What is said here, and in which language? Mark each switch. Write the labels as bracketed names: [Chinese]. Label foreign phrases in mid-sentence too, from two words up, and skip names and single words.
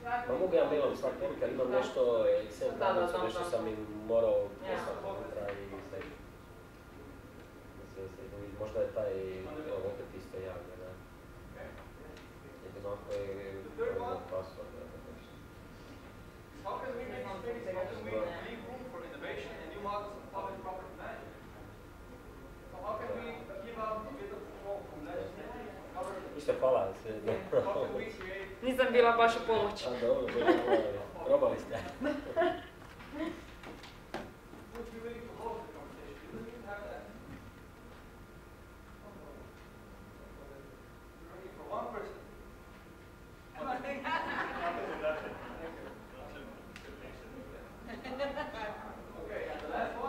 [Croatian] Pa mogu ja mailom slati poruke, ali imam nešto Excel tablicu, nešto sam im morao poslati unutra i sve. Možda je taj opet isto javlja, da. Jedino ako je password. [English] How can we make space? How can we leave room for innovation and new models of public property management? So how can we give up a bit of control from legislative? [Croatian] Ništa, hvala. [English] How can we create? [Croatian] Nisam bila baš u pomoć. A dobro, probali ste. [English] Would be willing to hold the conversation? You don't even have that. We're looking for one person. Okay, and the last one.